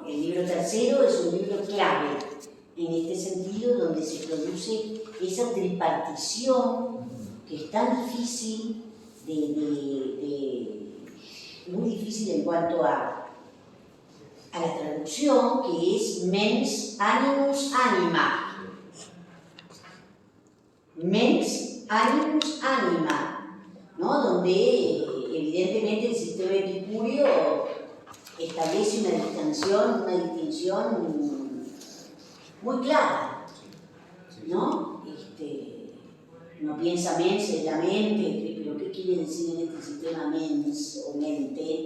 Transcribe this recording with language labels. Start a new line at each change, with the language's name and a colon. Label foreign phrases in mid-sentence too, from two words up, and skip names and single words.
Spanish: El libro tercero es un libro clave en este sentido, donde se produce esa tripartición que es tan difícil, muy difícil en cuanto a la traducción, que es
Latin: mens animus anima. Mens animus anima,
Spanish: ¿no? Donde evidentemente el sistema epicúreo establece una distinción muy clara, ¿no? No piensa mens en la mente, pero ¿qué quiere decir en este sistema mens o mente?